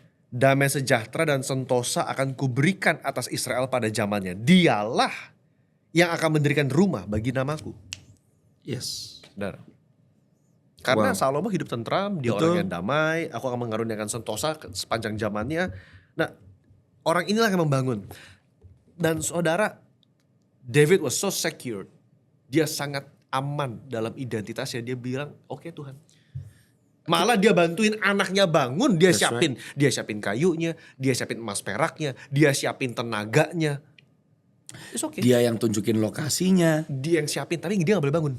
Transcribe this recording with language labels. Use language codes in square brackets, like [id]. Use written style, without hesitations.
[id] Damai sejahtera dan sentosa akan kuberikan atas Israel pada zamannya. Dialah yang akan mendirikan rumah bagi namaku. [en] Yes. [id] Saudara. Karena Salomo hidup tentram, dia orang yang damai, aku akan mengaruniakan sentosa sepanjang zamannya. Nah, orang inilah yang membangun. Dan saudara, [en] David was so secure. [id] Dia sangat aman dalam identitasnya. Dia bilang, oke Tuhan. Malah dia bantuin anaknya bangun, dia siapin kayunya, dia siapin emas peraknya, dia siapin tenaganya. [en] It's okay. [id] Dia yang tunjukin lokasinya. Dia yang siapin, tapi dia gak boleh bangun.